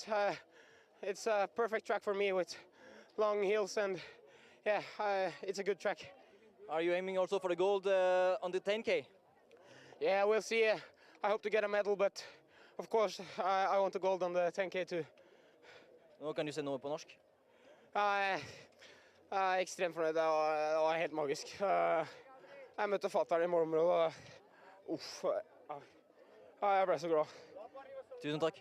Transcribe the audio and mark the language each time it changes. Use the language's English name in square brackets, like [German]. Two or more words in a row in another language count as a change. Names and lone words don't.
[English] It's a perfect track for me with long hills and yeah, it's a good track. Are you aiming also for the gold on the 10K? Yeah, we'll see. I hope to get a medal, but of course I want the gold on the 10K too. [Norwegian] Nå kan du se noe på norsk. Jeg er ekstremt fornøyd. Det var helt magisk. Jeg møtte fatteren i målområdet. Uff. Jeg ble så glad. Tusen takk.